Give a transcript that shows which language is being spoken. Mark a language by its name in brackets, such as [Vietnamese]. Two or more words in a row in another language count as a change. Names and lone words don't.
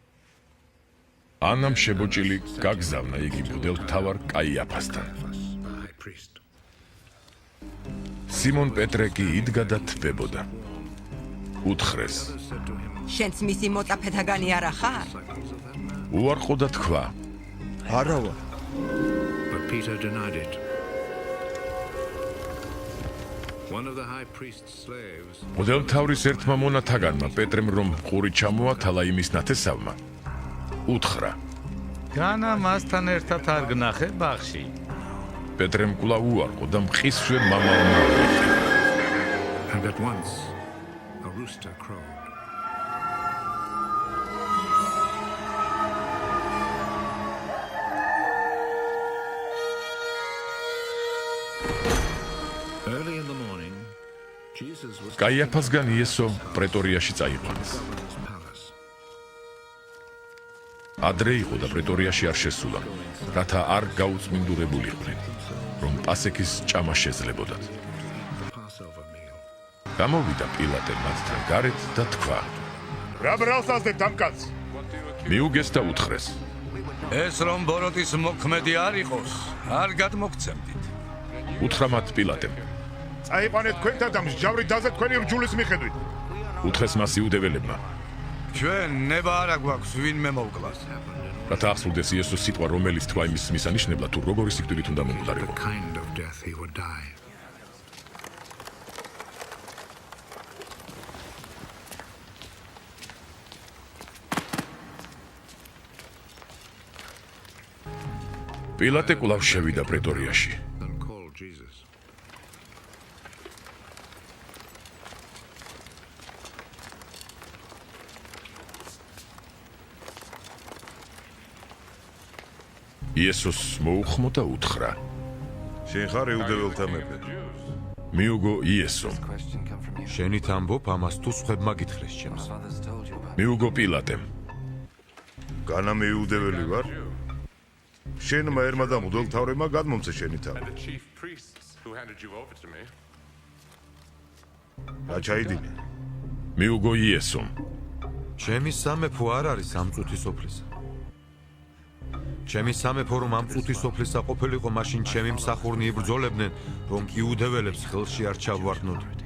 [Georgian] ანამ შებოჭილი გაგზავნა იგი მღვდელმთავარ კაიაფასთან. [English] priest. [Georgian] სიმონ პეტრე კი იდგა და თბებოდა. უთხრეს: [English] Others said to him, [Georgian] შენც მისი მოწაფეთაგანი არა ხარ? უარყო და თქვა: არა ვარ. [English] but Peter denied it. One of the high priest's slaves [Georgian] მღვდელმთავრის ერთმა მონათაგანმა პეტრემ რომ ყური ჩამოათალა იმის ნათესავმა, უთხრა: განა მასთან ერთად არ გნახე ბაღში. პეტრემ კვლავ უარყო და მყისვე მამალმა აღვიძა. [English] and at once a rooster crowed. Early in the morning, Jesus was [Georgian] კაიაფასგან იესო პრეტორიაში წაიყვანეს. [English] governor's palace. [Georgian] ადრე იყო და პრეტორიაში არ შესულა, რათა არ გაუწმინდურებულიყვნენ, რომ პასექის ჭამა შეძლებოდათ. [English] The Passover meal. [Georgian] გამოვიდა პილატე მათთან გარეთ და თქვა: რა ბრალს ასდებთ ამ კაცს? მიუგეს და უთხრეს: ეს რომ ბოროტის მოქმედი არ იყოს, არ გადმოგცემდით. უთხრა მათ პილატემ. წაიყვანეთ თქვენთან და მსჯავრით დაზე თქვენი რჯულის მიხედვით. უთხრეს მას იუდეველებმა, ჩვენ ნება არა გვაქვს ვინმე მოვკლას. რათა აღსრულდეს იესოს სიტყვა, რომელიც თქვა იმის მისანიშნებლად, თუ როგორი სიკვდილით უნდა [English] The [Georgian] მომხდარიყო. [English] kind of death he would die. [Georgian] პილატე კვლავ შევიდა პრეტორიაში. [English] And called Jesus. [Georgian] იესოს მოუხმო და უთხრა: შენ ხარ იუდეველთა მეფე. მიუგო იესომ. შენით ამბობ ამას თუ სხვებმა გითხრეს ჩემს. მიუგო პილატემ. განა მე იუდეველი ვარ. შენმა ერმა და მღვდელმთავრებმა გადმომცე შენი თავი. [English] The chief priests who handed you over to me. [Georgian] რა ჩაიდინე? მიუგო იესომ. ჩემი სამეფო არ არის ამ წუთის სოფლისა. ჩემი სამეფო რომ ამ წუთის სოფლისა ყოფილიყო, მაშინ ჩემი მსახურნი იბრძოლებდნენ, რომ იუდეველებს ხელში არ ჩავვარდნოთ.